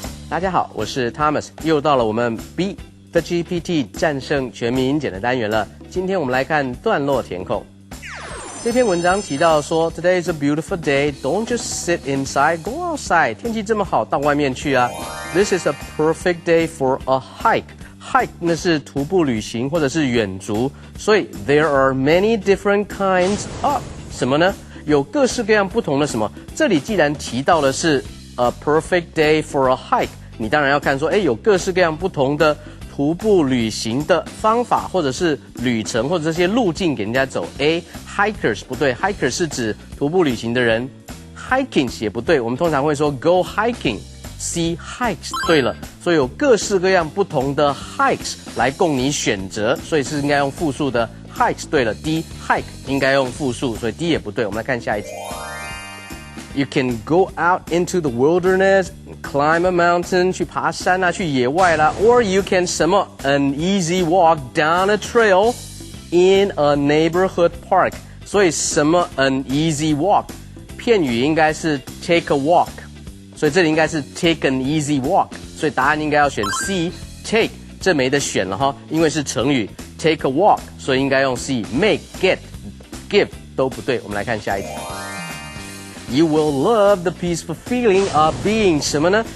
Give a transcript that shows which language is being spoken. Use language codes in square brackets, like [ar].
[zh] 大家好，我是 Thomas， 又到了我们 Beat the GPT 战胜全民英检的单元了。今天我们来看段落填空。这篇文章提到说 [en] ，Today is a beautiful day. Don't just sit inside, go outside. [zh] 天气这么好，到外面去啊。 [en] This is a perfect day for a hike. [zh] Hike 那是徒步旅行或者是远足，所以 [en] there are many different kinds of [zh] 什么呢？有各式各样不同的什么？这里既然提到的是 [en] a perfect day for a hike， [zh] 你当然要看说，有各式各样不同的徒步旅行的方法，或者是旅程，或者这些路径给人家走。 hikers 不对 ，hikers 是指徒步旅行的人 ，hiking 也不对，我们通常会说 go hiking。C hikes 对了，所以有各式各样不同的 hikes 来供你选择，所以是应该用复数的。 hikes 对了 ，D hike 应该用复数，所以 D 也不对。我们来看下一题。 [en] You can go out into the wilderness, climb a mountain [zh] 去爬山啊，去野外啦 [en] ，or you can 什么 an easy walk down a trail in a neighborhood park。 [zh] 所以什么 an easy walk 片语应该是 take a walk。所以这里应该是 take an easy walk， 所以答案应该要选 C。take 这没得选了哈，因为是成语 [en] take a walk， [zh] 所以应该用 C。make get give 都不对。我们来看下一题。 [en] You will love the peaceful feeling of being [zh] 什么呢？